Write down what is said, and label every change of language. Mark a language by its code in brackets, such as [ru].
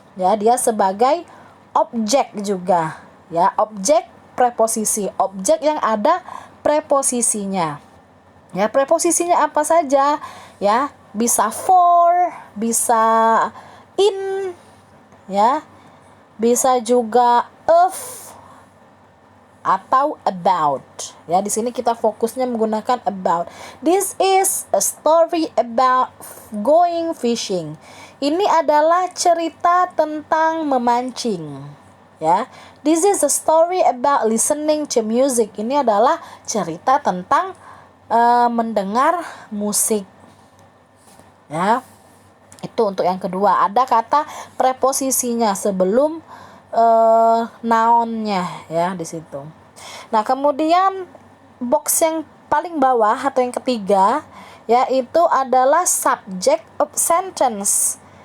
[id] Ya, dia sebagai objek juga. Ya, objek preposisi, objek yang ada preposisinya. Ya, preposisinya apa saja? Ya, bisa for, bisa in, ya, bisa juga of atau about. Ya, di sini kita fokusnya menggunakan about. [en] This is a story about going fishing. [id] Ini adalah cerita tentang memancing. [en] Ya, this is a story about listening to music. [id] Ini adalah cerita tentang mendengar musik. Ya, itu untuk yang kedua. Ada kata preposisinya sebelum nounnya ya di situ. Nah, kemudian box yang paling bawah atau yang ketiga yaitu adalah [en] subject of sentence.